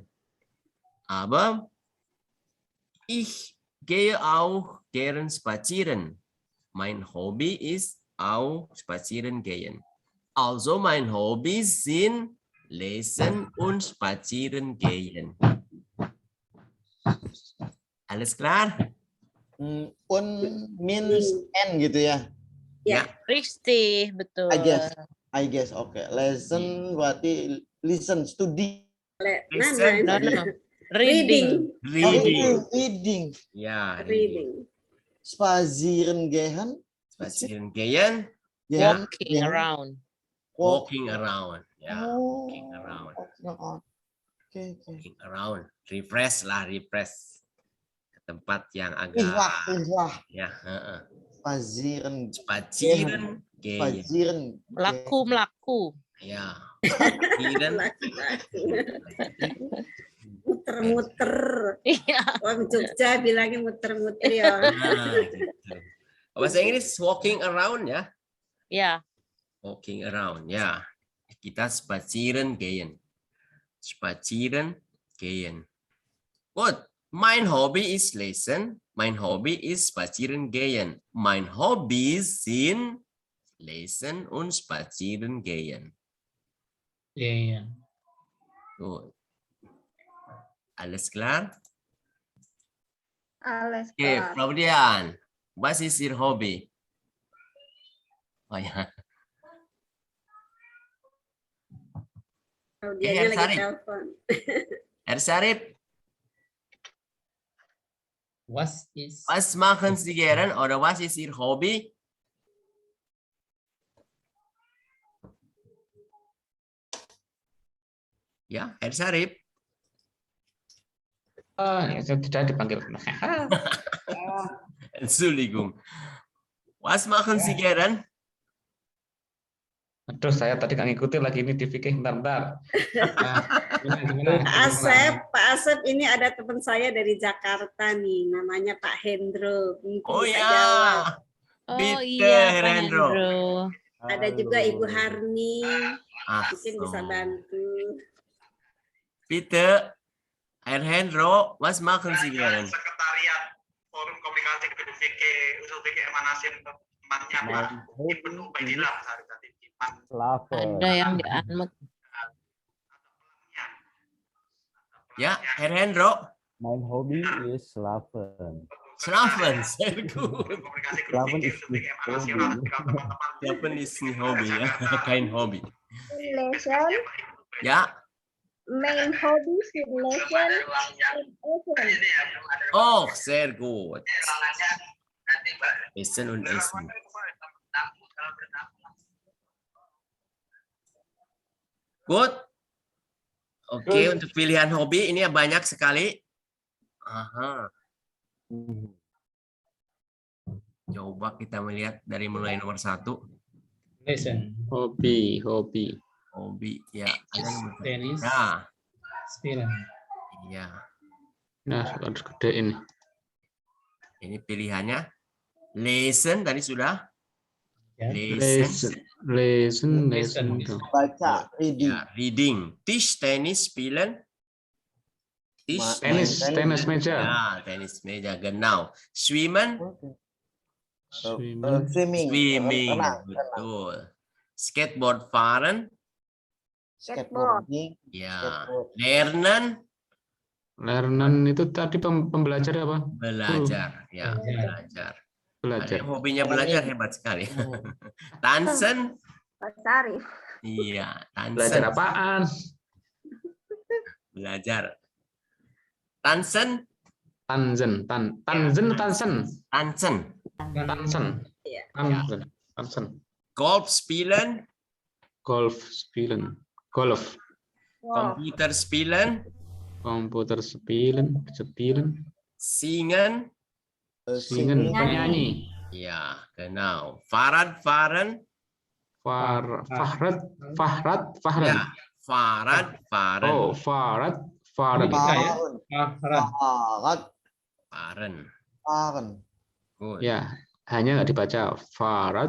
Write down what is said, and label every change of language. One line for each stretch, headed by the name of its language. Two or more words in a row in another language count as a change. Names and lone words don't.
German: Aber ich gehe auch gern spazieren. Mein Hobby ist auch spazieren gehen. Also mein Hobby sind Lesen und Spazieren gehen. Alles klar?
English: Un means n
Indonesian: gitu ya? Ya.
German: Richtig, betul.
English: I guess.
Indonesian: Oke. Listen berarti listen, studi.
English: Reading. Reading.
Indonesian: Ya,
English: reading.
German: Spazieren gehen. Spazieren gehen.
English: Walking around. Walking around. Ya, walking around. Walking around,
Indonesian: refresh lah, refresh ke tempat yang agak ya.
German: Spazieren. Spazieren gehen. Spazieren.
Indonesian: Melaku.
German: Ya. Spazieren.
Indonesian: Muter-muter. Iya. Orang Jogja bilangnya muter-muter ya. Gitu. Bahasa Inggris
English: walking around
Indonesian: ya. Ya.
English: Walking around
Indonesian: ya. Kita
German: spazieren gehen. Spazieren gehen. Gut. Mein Hobby ist Lesen. Mein Hobby ist Spazieren gehen. Mein Hobbys sind Lesen und Spazieren gehen.
Indonesian: Iya.
German: Gut. Alles klar? Alles
English: Okay,
German: klar. Frau Dian, was ist Ihr Hobby?
Indonesian: Oh ya. Dia lagi Sarip. telepon.
German: Herr Sarip, Was machen Sie gern oder was ist Ihr Hobby?
Indonesian: Ya, Herr Sarip. Ya, saya tidak dipanggil.
German: Entschuldigung. Was machen Sie gern?
Indonesian: Aduh, saya tadi nggak ngikutin lagi ini di fikih, bentar. Gimana? Pak Asep, ini ada teman saya dari Jakarta nih, namanya Pak Hendro. Mungkin Oh bisa ya, jawab. Oh
German: Bitte,
Indonesian: iya,
German: Herr
Indonesian: Pak Hendro. Ada juga Ibu Harni, Ah, mungkin bisa bantu.
German: Bitte, Herr Hendro, was machen Sie gern?
Indonesian: Sekretariat Forum Komunikasi Gedung Fikih Usul Fikih Emanasin tempatnya Pak Ibnu Ubaidillah tadi. Ada yang di Anmek. Ya,
German: Herr Hendro. Mein Hobby is Schlafen. Schlafen, sehr gut. Schlafen ist Schlafen ist ein Hobby, ya, kein Hobby. Lesen.
Indonesian: Ya.
German: Mein Hobby ist Lesen und Essen. Oh, sehr gut. Essen und Essen.
English: Good.
Indonesian: Oke, untuk pilihan hobi ini banyak sekali. Aha. Coba kita melihat dari mulai nomor 1.
German: Lesen.
Indonesian: Hobi. Hobi, ya. Ada nomor Tenis. Nah.
German: Spielen.
Indonesian: Iya. Nah, harus gedein. Ini pilihannya. Lesen tadi sudah.
German: Ya. Lesen.
Indonesian: Baca, reading.
English: Ya, reading.
German: Tischtennis spielen.
Indonesian: Tenis meja. Ya, tenis meja,
German: genau. Schwimmen.
English: Swimming.
German: Betul. Skateboard fahren.
English: Skateboarding.
German: Ya. Lernen.
Indonesian: Lernen itu tadi pembelajar apa? Belajar. Ya, belajar. Belajar. Ada yang hobinya belajar hebat sekali.
German: Tansen.
Indonesian: Pak Sarif. Iya, tansen. Belajar apaan? Belajar. Tansen.
German: Tansen. Golf spielen. Golf. Computer spielen. Singen.
Indonesian: Penyanyi. Ya,
German: genau. Fahrrad fahren. Fahrrad. Ya, Fahrrad fahren. Oh, Fahrrad. Fahren.
English: Good.
Indonesian: Ya, hanya nggak dibaca Fahrrad.